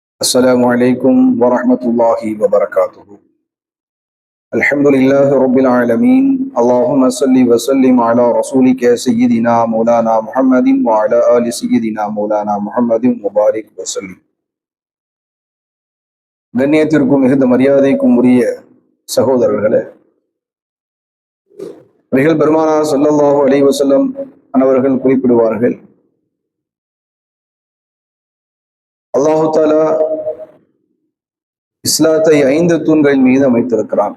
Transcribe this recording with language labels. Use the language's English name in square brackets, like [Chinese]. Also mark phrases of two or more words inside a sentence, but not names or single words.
[Arabic] السلام عليكم ورحمة الله وبركاته. الحمد لله رب العالمين. اللهم صل وسلم على رسولك سيدنا مولانا محمد وعلى آل سيدنا مولانا محمد وبارك وسلم. [Tamil] கண்ணியத்திற்கும் மிகுந்த மரியாதைக்கும் உரிய சகோதரர்களே, நபிகள் பெருமானார் [Arabic] صلى الله عليه وسلم [Tamil] அவர்கள் குறிப்பிடுவார்கள், [Arabic] الله تعالى [Tamil] இஸ்லாத்தை 5 தூண்களின் மீது அமைத்திருக்கிறான்.